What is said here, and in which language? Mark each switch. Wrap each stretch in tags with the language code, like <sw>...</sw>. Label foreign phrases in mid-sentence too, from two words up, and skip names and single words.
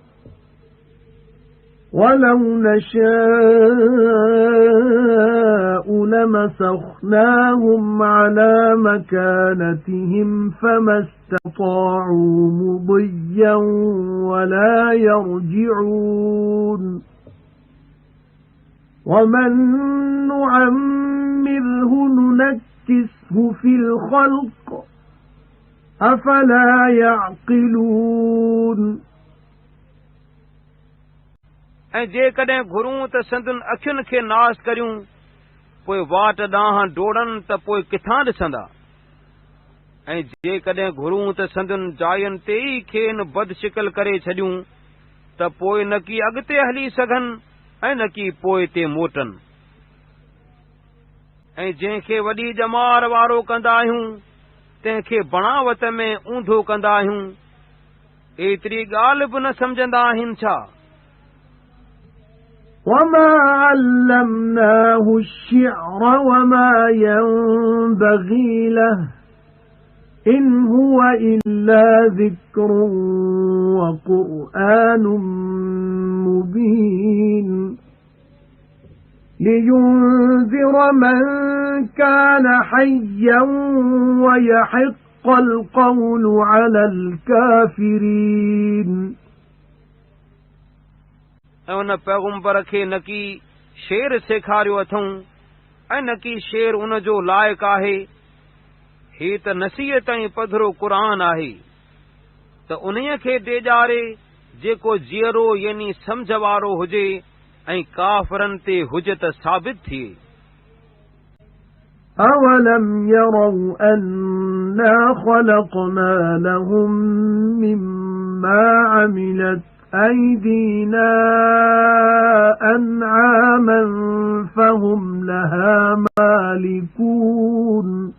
<ar>ولو نشاء لمسخناهم على مكانتهم فما استطاعوا مضيا ولا يرجعون ومن نعمره ننكسه في الخلق أفلا يعقلون</ar> <sd>ऐं जेकॾहिं घुरूं त संदन अखियुनि खे नास करियूं, पोइ वाट ॾांहुं डोड़नि त पोइ किथां ॾिसंदा। ऐं जेकॾहिं घुरूं त संदन जायुनि ते ई खेनि बदशिकल करे छॾियूं, त पोइ न की अॻिते हली सघनि ऐं न की पोइ ते मोटनि। ऐं जंहिंखे वॾी ॼमार वारो कंदा आहियूं, तंहिंखे बणावत में ऊंधो कंदा आहियूं, एतिरी ॻाल्हि बि न सम्झंदा आहिनि छा?</sd> <ar>وما علمناه الشعر وما ينبغي له إن هو إلا ذكر وقرآن مبين لينذر من كان حيا ويحق القول على الكافرين</ar> <sd>ऐं उन पैगुंबर खे न की शेर सेखारियो अथऊं, ऐं न की शेर उन जो लाइक़ु आहे। ही त नसीहत ऐं पधरो क़ुरान आहे, त उन्हीअ खे ॾेॼारे जेको जीअरो यानी सम्झ वारो हुजे ऐं काफ़रनि ते हुजत साबित थिए।</sd> <ar>أَوَلَمْ يَرَوْا أَنَّا خَلَقْنَا لَهُم مِّمَّا عَمِلَتْ أَيْدِينَا أَنْعَامًا فَهُمْ لَهَا مَالِكُونَ</ar>